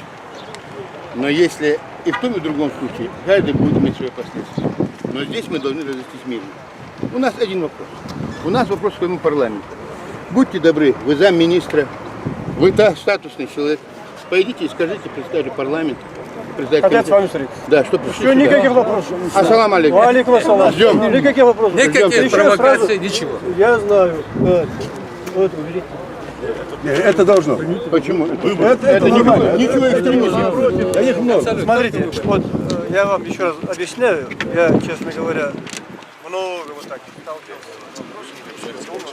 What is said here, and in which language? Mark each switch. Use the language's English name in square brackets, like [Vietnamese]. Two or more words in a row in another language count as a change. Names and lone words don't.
[Russian] Но если и в том, и в другом случае, каждый будет иметь свои последствия. Но здесь мы должны разойтись мирно. У нас один вопрос. У нас вопрос к своему парламенту. Будьте добры, вы замминистра, вы статусный человек. Пойдите и скажите, представьте парламент. Хотят с вами встретиться. Да, что пришли. Все, никаких вопросов. [Arabic] السلام عليكم. عليكم السلام. [Russian] Ждем. Никаких вопросов. Никаких провокаций, ничего. Я знаю. Вот, уберите. Это должно. Почему? Это ничего экстремизма. Да их много. Смотрите, вот я вам еще раз объясняю. Я, честно говоря, много вот так сталкивался с вопросами.